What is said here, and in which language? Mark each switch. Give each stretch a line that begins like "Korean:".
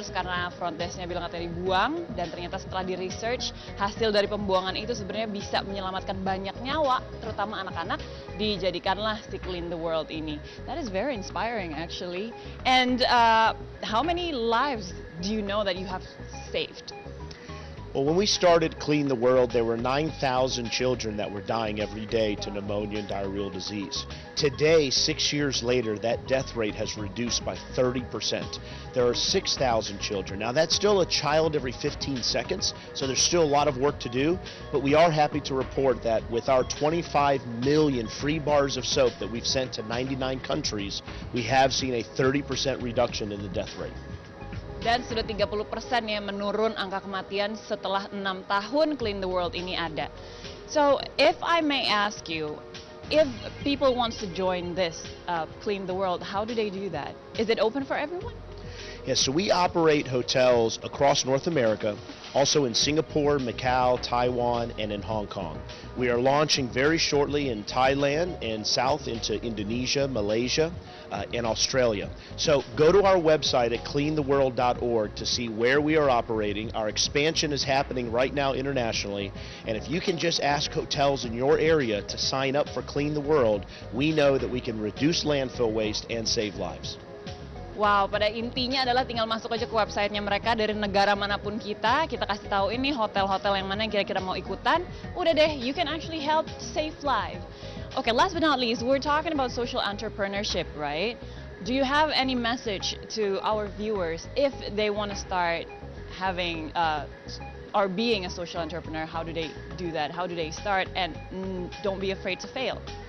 Indonesian: Terus karena front desk-nya bilang katanya dibuang, dan ternyata setelah di research, hasil dari pembuangan itu sebenarnya bisa menyelamatkan banyak nyawa, terutama anak-anak, dijadikanlah si Clean the World ini.
English: That is very inspiring actually. And how many lives do you know that you have saved? Well, when we started Clean the World, there were 9,000 children that were dying every day to pneumonia and diarrheal disease. Today, 6 years later, that death rate has reduced by 30%. There are 6,000 children. Now, that's still a child every 15 seconds, so there's still a lot of work to do, but we are happy to report that with our 25 million free bars of soap that we've sent to 99 countries, we have seen a 30% reduction in the death rate.
Indonesian: Dan sudah 30% ya menurun angka kematian setelah 6 tahun Clean the World ini ada.
English: So, if I may ask you, if people wants to join this Clean the World, how do they do that? Is it open for everyone? Yes, so we operate hotels across North America, also in Singapore, Macau, Taiwan, and in Hong Kong. We are launching very shortly in Thailand and south into Indonesia, Malaysia, and Australia. So go to our website at cleantheworld.org to see where we are operating. Our expansion is happening right now internationally, and if you can just ask hotels in your area to sign up for Clean the World, we know that we can reduce landfill waste and save lives.
Indonesian: Wow, pada intinya adalah tinggal masuk aja ke websitenya mereka dari negara manapun kita kasih tahu ini hotel-hotel yang mana yang kira-kira mau ikutan, udah deh,
English: you can actually help save life. Okay, last but not least, we're talking about social entrepreneurship, right? Do you have any message to our viewers if they want to start having or being a social entrepreneur? How do they do that? How do they start? And don't be afraid to fail.